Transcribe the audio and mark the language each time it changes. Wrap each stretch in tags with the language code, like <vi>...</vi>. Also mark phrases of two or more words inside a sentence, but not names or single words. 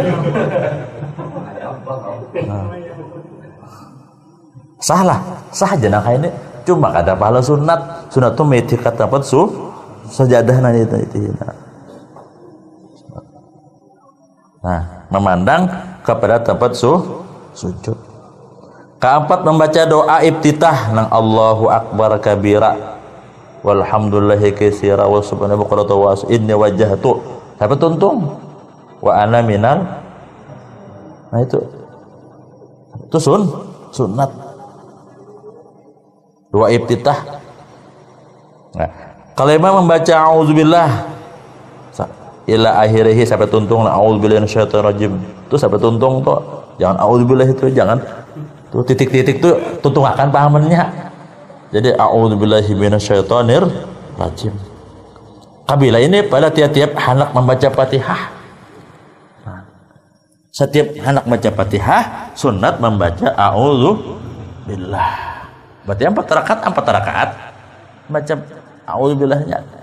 <bjn>Nah. Sah aja nah kayak ini. Cuma ada pahala sunat tuh miti ke tempat sajadah nanti itu. Nah, memandang kepada tempat sujud. Keempat, membaca doa iftitah nang</bjn> <ar>الله أكبر كبيرا والحمد لله كثيرا وسبحانه وإني وجهت</ar> <bjn>sampai tuntung</bjn> <ar>وأنا من.</ar> <bjn>Nah itu sunat doa iftitah. Nah, kalau imam membaca</bjn> <ar>أعوذ بالله إلى آخره</ar> <bjn>sampai tuntung</bjn> <ar>أعوذ بالله من الشيطان الرجيم</ar> <bjn>itu sampai tuntung tuh jangan auzubillah itu jangan tuh titik-titik tuh tuntung akan pahamannya.</bjn> <ar>Jadi أعوذ بالله من الشيطان الرجيم.</ar> <bjn>Kabila ini pada tiap-tiap anak membaca Fatihah. Nah, setiap anak membaca Fatihah sunat membaca a'udzubillah. Berarti 4 rakaat baca a'udzubillahnya.</bjn>